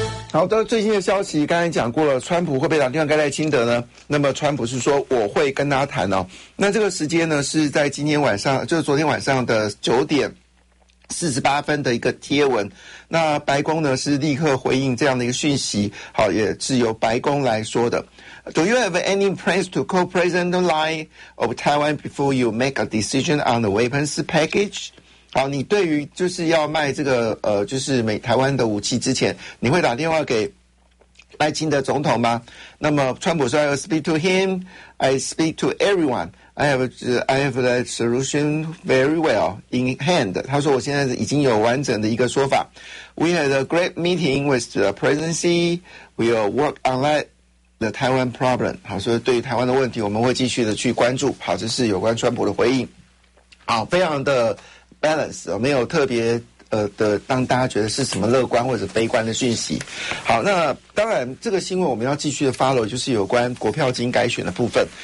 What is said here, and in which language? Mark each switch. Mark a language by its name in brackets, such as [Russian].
[Chinese] 好的，最新的消息刚才讲过了，川普会不会打电话给赖清德呢？那么川普是说我会跟他谈哦。那这个时间呢是在今天晚上，就是昨天晚上的9:48的一个贴文。那白宫呢是立刻回应这样的一个讯息，好，也是由白宫来说的。 [English] Do you have any plans to call President Lai of Taiwan before you make a decision on the weapons package? [Chinese] 好，你对于就是要卖这个就是美台湾的武器之前，你会打电话给赖清德总统吗？那么川普说 [English] ，I speak to him, I speak to everyone, I have the solution very well in hand. [Chinese] 他说我现在已经有完整的一个说法。 [English] We had a great meeting with the presidency. We'll work on that. [Chinese] 的台湾 problem， 好，所以对于台湾的问题，我们会继续的去关注。好，这是有关川普的回应，好，非常的 balance， 没有特别的让大家觉得是什么乐观或者悲观的讯息。好，那当然这个新闻我们要继续的 follow， 就是有关国票金改选的部分。